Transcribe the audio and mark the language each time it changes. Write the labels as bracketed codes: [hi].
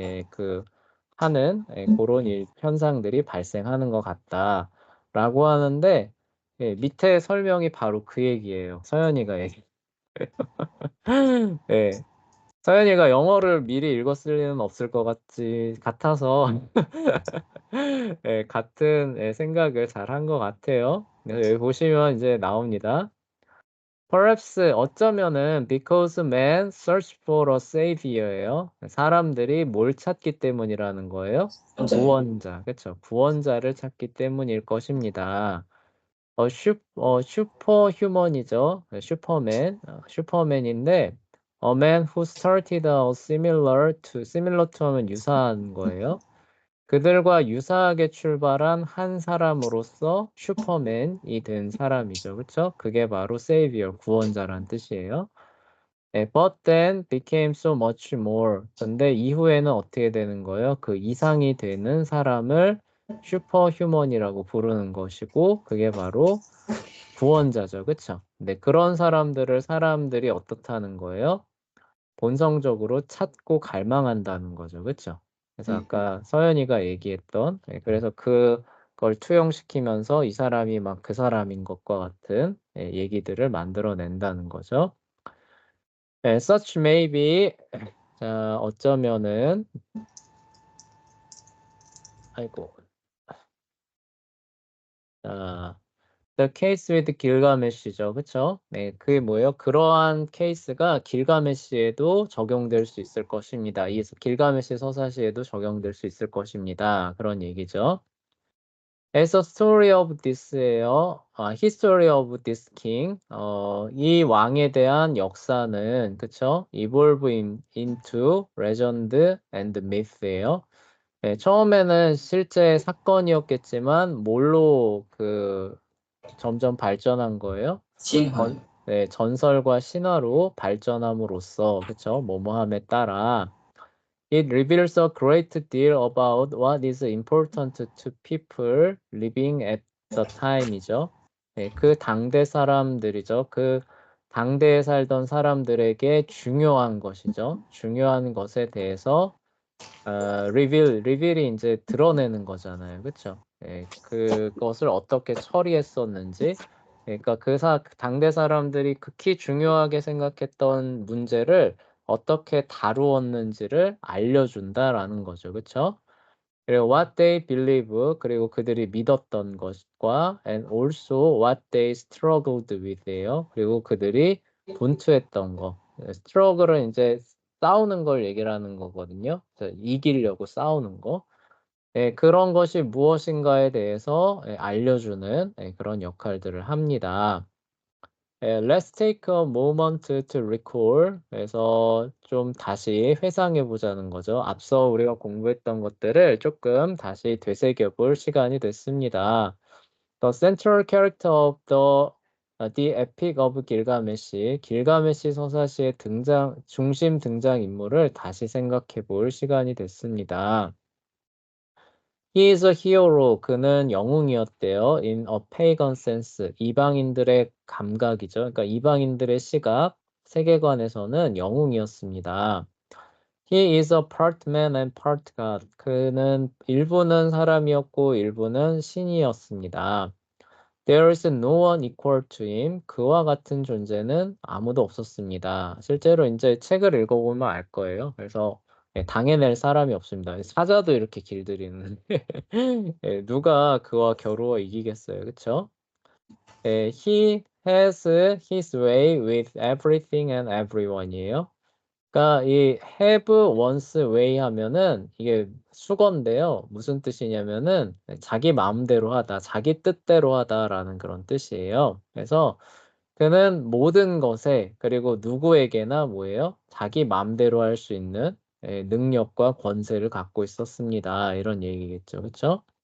[ko] 그 하는 그런 현상들이 발생하는 것 같다라고 하는데 밑에 설명이 바로 그 얘기예요. 서연이가 얘기. 예, 서연이가 영어를 미리 읽었을 리는 없을 것 같아서 같은 생각을 잘 한 것 같아요. 그래서 여기 보시면 이제 나옵니다. [en] Perhaps [ko] 어쩌면은 [en] because men search for a savior예요. [ko] 사람들이 뭘 찾기 때문이라는 거예요? 혼자요. 구원자, 그렇죠? 구원자를 찾기 때문일 것입니다. 슈퍼휴먼이죠. [en] 슈퍼맨, 슈퍼맨인데 a man who started out similar to [ko] 하면 유사한 거예요. 그들과 유사하게 출발한 한 사람으로서 슈퍼맨이 된 사람이죠. 그렇죠? 그게 바로 savior, 구원자란 뜻이에요. [en] But then became so much more. [ko] 근데 이후에는 어떻게 되는 거예요? 그 이상이 되는 사람을 슈퍼휴먼이라고 부르는 것이고 그게 바로 구원자죠. 그쵸? 근데 그런 사람들을 사람들이 어떻다는 거예요? 본성적으로 찾고 갈망한다는 거죠. 그쵸? 그래서 네. 아까 서연이가 얘기했던, 그래서 그걸 투영시키면서 이 사람이 막 그 사람인 것과 같은 얘기들을 만들어낸다는 거죠. [en] such may be, [ko] 자, 어쩌면은, 아이고, 자, [en] The case with 길가메시죠. [ko] 그쵸? 네, 그게 뭐예요? 그러한 케이스가 길가메시에도 적용될 수 있을 것입니다. 이 길가메시 서사시에도 적용될 수 있을 것입니다. 그런 얘기죠. [en] As a story of this예요. History of this king. [ko] 이 왕에 대한 역사는 그쵸? [en] Evolve into legend and myth예요. [ko] 네, 처음에는 실제 사건이었겠지만 뭘로 점점 발전한 거예요. 신화요. 전설과 신화로 발전함으로써, 그쵸? 뭐뭐함에 따라 [en] It reveals a great deal about what is important to people living at the time이죠. [ko] 네, 그 당대 사람들이죠. 그 당대에 살던 사람들에게 중요한 것이죠. 중요한 것에 대해서 리빌이 이제 드러내는 거잖아요. 그쵸? 예, 그것을 어떻게 처리했었는지. 그러니까 그 당대 사람들이 극히 중요하게 생각했던 문제를 어떻게 다루었는지를 알려준다라는 거죠. 그쵸? 그리고 [en] what they believe, [ko] 그리고 그들이 믿었던 것과 [en] and also what they struggled with예요. [ko] 그리고 그들이 분투했던 거. struggle은 이제 싸우는 걸 얘기를 하는 거거든요. 그래서 이기려고 싸우는 거. 그런 것이 무엇인가에 대해서 알려주는 그런 역할들을 합니다. [en] Let's take a moment to recall. [ko] 그래서 좀 다시 회상해 보자는 거죠. 앞서 우리가 공부했던 것들을 조금 다시 되새겨 볼 시간이 됐습니다. [en] The central character of the Epic of Gilgamesh, [ko] 길가메시 서사시의 중심 등장 인물을 다시 생각해 볼 시간이 됐습니다. [en] He is a hero. [ko] 그는 영웅이었대요. [en] In a pagan sense. [ko] 이방인들의 감각이죠. 그러니까 이방인들의 시각, 세계관에서는 영웅이었습니다. [en] He is a part man and part god. [ko] 그는 일부는 사람이었고 일부는 신이었습니다. [en] There is no one equal to him. [ko] 그와 같은 존재는 아무도 없었습니다. 실제로 이제 책을 읽어보면 알 거예요. 그래서 당해낼 사람이 없습니다. 사자도 이렇게 길들이는. 누가 그와 겨루어 이기겠어요, 그렇죠? [en] He has his way with everything and everyone이에요. [ko] 그러니까 이 have one's way 하면은 이게 수거인데요. 무슨 뜻이냐면은 자기 마음대로 하다, 자기 뜻대로 하다라는 그런 뜻이에요. 그래서 그는 모든 것에 그리고 누구에게나 뭐예요? 자기 마음대로 할 수 있는 능력과 권세를 갖고 있었습니다. 이런 얘기겠죠. 그렇죠?